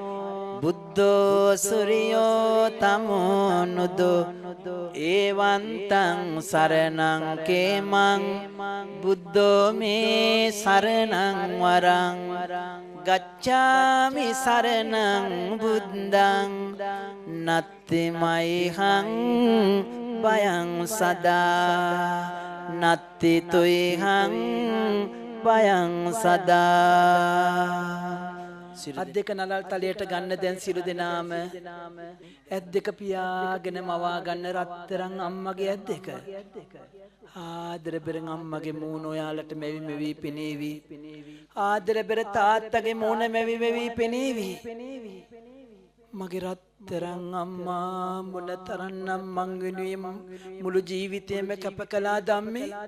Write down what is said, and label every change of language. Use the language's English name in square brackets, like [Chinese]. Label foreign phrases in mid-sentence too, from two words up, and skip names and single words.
[Pali] බුද්ධෝ සුරියෝ තමෝ නුදෝ ඒවන්තං සරණං කේමං බුද්ධෝ මේ සරණං වරං ගච්ඡාමි සරණං බුද්ධං නත්ති මයිහං බයං සදා නත්ති තුයිහං බයං සදා [Sinhala] අත් දෙක නලල් තලයට ගන්න දැන් සිළු දෙනාම ඇත් දෙක පියාගෙන මවා ගන්න රත්තරන් අම්මගේ ඇත් දෙක ආදර බෙරන් අම්මගේ මූණ ඔයාලට මෙවි මෙවි පෙනේවි ආදර බෙර තාත්තගේ මූණ මෙවි මෙවි පෙනේවි මගේ රත්තරන් අම්මා මොන තරන්නම් මං වෙනුවෙන් මුළු ජීවිතේම කැප කළා ධම්මේ